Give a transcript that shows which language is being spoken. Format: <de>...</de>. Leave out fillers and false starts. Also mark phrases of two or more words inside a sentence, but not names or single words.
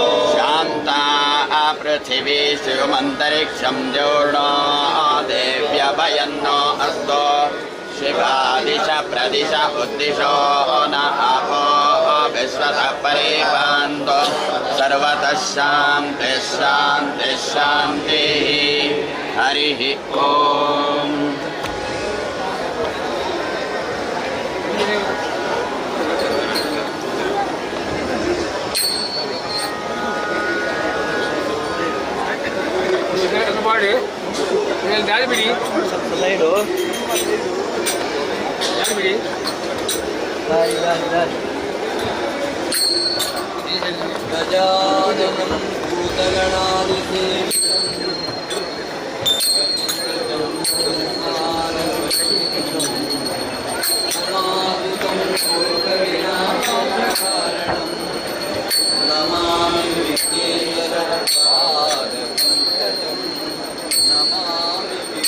<sa>शान्ता पृथिवी शिवमन्तरिक्षं द्योर्णो देव्यभयन्नो अस्तो शिवादिश प्रदिश उद्दिशो न आपो विश्वतः परिपान्तो सर्वतः शान्तिः शान्तिः शान्तिः हरिः ॐ</sa> <kn>ಮಾಡಿ ದಾರಿ ಬಿಡಿ ದಾರಿ ಬಿಡಿ</kn> <sa>गजाननं भूतगणादिसेवितं नमामि विघ्नेश्वरपादपङ्कजं नमामि</sa>